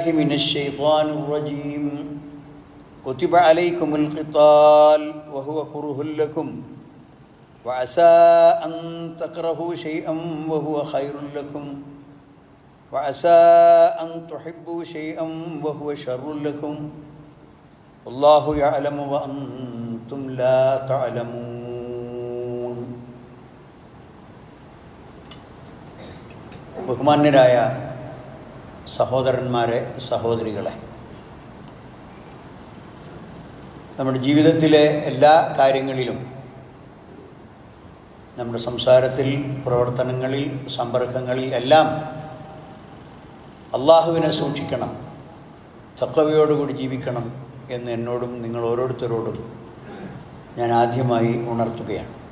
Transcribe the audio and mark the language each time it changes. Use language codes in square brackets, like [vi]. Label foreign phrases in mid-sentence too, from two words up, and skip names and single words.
[ar] من الشيطان الرجيم كتب عليكم القتال وهو كره لكم وعسى أن تكرهوا شيئا وهو خير لكم وعسى أن تحبوا شيئا وهو شر لكم والله يعلم وأنتم لا تعلمون [ml] ബഹുമാന്യരായ സഹോദരന്മാരെ, സഹോദരികളെ, നമ്മുടെ ജീവിതത്തിലെ എല്ലാ കാര്യങ്ങളിലും, നമ്മുടെ സംസാരത്തിൽ, പ്രവർത്തനങ്ങളിൽ, സമ്പർക്കങ്ങളിൽ എല്ലാം അള്ളാഹുവിനെ സൂക്ഷിക്കണം, തഖ്വയോടുകൂടി ജീവിക്കണം എന്ന് എന്നോടും നിങ്ങൾ ഓരോരുത്തരോടും ഞാൻ ആദ്യമായി ഉണർത്തുകയാണ്.